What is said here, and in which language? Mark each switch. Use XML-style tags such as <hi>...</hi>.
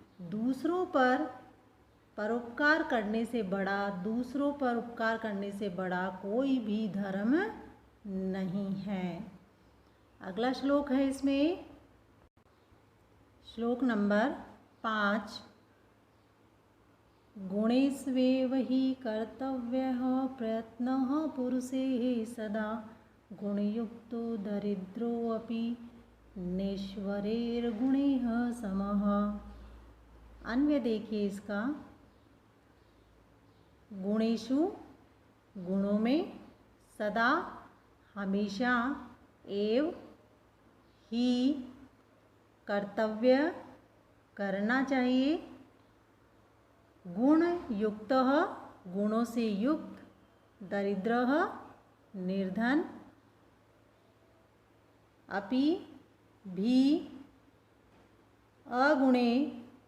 <hi>दूसरों पर परोपकार करने से बड़ा, दूसरों पर उपकार करने से बड़ा कोई भी धर्म नहीं है। अगला श्लोक है इसमें श्लोक नंबर 5।</hi> <sa>गुणेष्वेव हि कर्तव्यः प्रयत्नः पुरुषैः सदा गुणयुक्तो दरिद्रोऽपि नैश्वर्यैर्गुणैः समः।</sa> <hi>अन्वय देखिए इसका। गुणेषु गुणों में, सदा हमेशा, एव ही कर्तव्य करना चाहिए, गुण युक्त गुणों से युक्त, दरिद्र निर्धन, अपि भी अगुणे</hi>